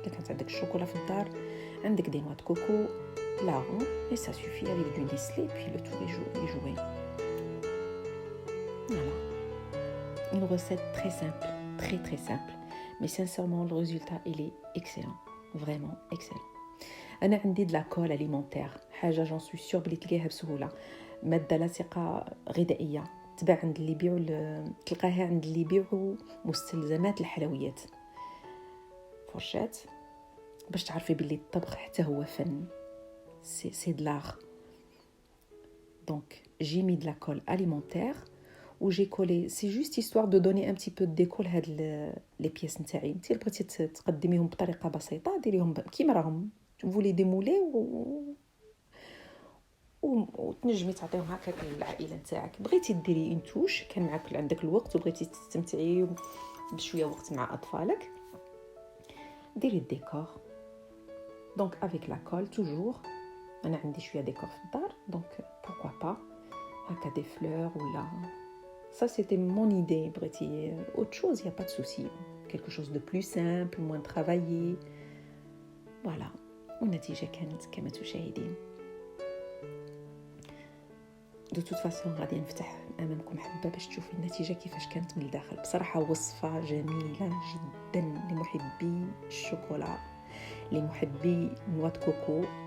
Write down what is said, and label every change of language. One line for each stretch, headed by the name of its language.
Arabic: الا كانت عندك الشوكولا في الدار، عندك دي نوا دو كوكو لاغون اي سا سوفي
French: avec du Nestlé puis le tout est joué. Voilà, une recette très simple, très simple, mais sincèrement le résultat il est excellent, vraiment excellent.
Arabic: انا عندي de la colle alimentaire، حاجه
French: j'en suis sûre
Arabic: بلي تلقاها بسهوله، ماده لاصقه غذائيه تباع عند اللي يبيعوا، تلقاها عند اللي يبيعوا مستلزمات الحلويات. فرشات باش تعرفي باللي الطبخ حتى هو فن، سي de l'art.
French: Donc j'ai mis de la colle alimentaire où j'ai collé, c'est juste histoire de donner un petit peu de déco لهاد les pièces نتاعي.
Arabic: انت بغيتي تقدميهم بطريقه بسيطه ديريهم كيما راهم، تفولي ديمولي وتنجمي تعطيهم هكا للعائله نتاعك. بغيتي ديري اون توش، كان معك عندك الوقت وبغيتي تستمتعي بشويه وقت مع اطفالك، ديري الديكور. دونك افيك لا كول توجور، انا عندي شويه ديكور في الدار دونك بوركوا با هكا دي فلور ولا
French: ça c'était mon idée. بغيتي autre chose y a pas de souci, quelque chose de plus simple, moins travaillé.
Arabic: voilà والنتيجه كانت كما تشاهدين. دو توت فاسون غادي نفتح امامكم حبه باش تشوفوا النتيجه كيفاش كانت من الداخل. بصراحه وصفه جميله جدا لمحبي الشوكولا، لمحبي نوا دو كوكو.